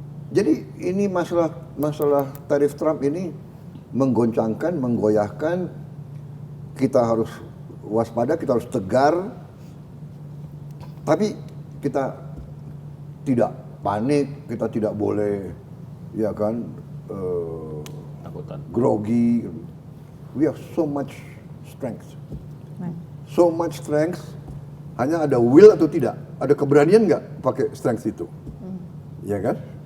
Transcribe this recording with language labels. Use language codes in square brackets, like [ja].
[id] Jadi ini masalah tarif Trump ini menggoncangkan, menggoyahkan. Kita harus waspada, kita harus tegar. Tapi kita tidak panik, kita tidak boleh, ya kan, Takutan. grogi. [en] We have so much strength. So much strength. [id] Hanya ada will atau tidak, ada keberanian nggak pakai strength itu, ya kan?